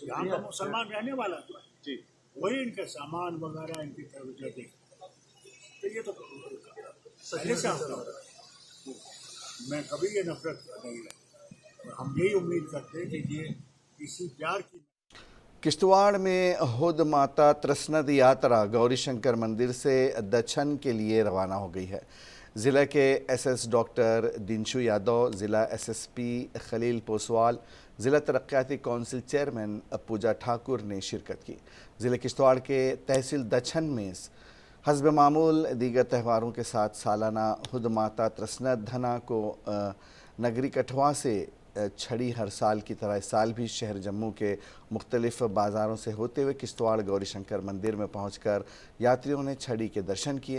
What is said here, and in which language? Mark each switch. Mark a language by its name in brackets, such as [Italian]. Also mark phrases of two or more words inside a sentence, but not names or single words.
[Urdu] یہاں کا مسلمان رہنے والا جو ہے وہی ان کا سامان وغیرہ ان کی توجہ دیکھتا ہے، تو یہ تو پہلے سے ہوتا ہے۔ میں کبھی یہ نفرت نہیں رہی، ہم یہی امید کرتے ہیں کہ یہ اسی پیار کی۔ کشتواڑ میں ہود ماتا ترسند یاترا گوری شنکر مندر سے دچھن کے لیے روانہ ہو گئی ہے۔ ضلع کے ایس ایس ڈاکٹر دنشو یادو، ضلع ایس ایس پی خلیل پوسوال، ضلع ترقیاتی کونسل چیئرمین پوجا ٹھاکر نے شرکت کی۔ ضلع کشتواڑ کے تحصیل دچھن میں حسب معمول دیگر تہواروں کے ساتھ سالانہ ہود ماتا ترسند دھنا کو نگری کٹھوا سے چھڑی ہر سال کی طرح اس سال بھی شہر جموں کے مختلف بازاروں سے ہوتے ہوئے کشتواڑ گوری شنکر مندر میں پہنچ کر یاتریوں نے چھڑی کے درشن کیے۔